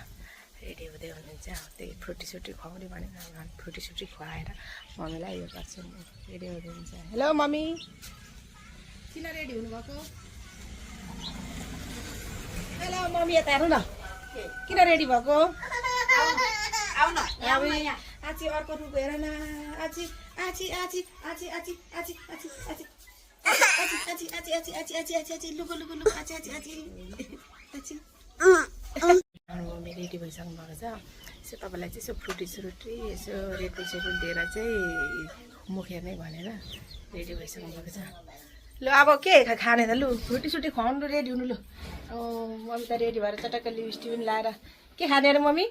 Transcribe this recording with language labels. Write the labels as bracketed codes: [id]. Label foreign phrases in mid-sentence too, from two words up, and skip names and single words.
[ne] रेडी हुँदै हुनुहुन्छ, त्यही फ्रुटी खुवाउने भनेर फ्रुटी खुवाएर मम्मीलाई यो गर्छु। रेडी हुँदै हुन्छ। [en] Hello mummy, [ne] किन रेडी हुनुभएको? [en] Hello mummy, [ne] यता हेर्नु न, किन रेडी भएको? आची अर्को रुख हेर न, आची आची आची आची आची आची आची आची आची आची आची आची आची आची आची लुगु लुगु लुगु आची आची आची आची। मम्मी रेडी भइसक्नु भएको छ। यसो तपाईँलाई चाहिँ यसो फ्रुटी यसो रेडबुल दिएर चाहिँ मुख हेर्ने भनेर रेडी भइसक्नु भएको छ। ल अब के खाने त? लु फ्रुटी खुवाउनु, रेडी हुनु। लु मम्मी त रेडी भएर चटक्क लिपस्टिक पनि लाएर के खाने अरे मम्मी?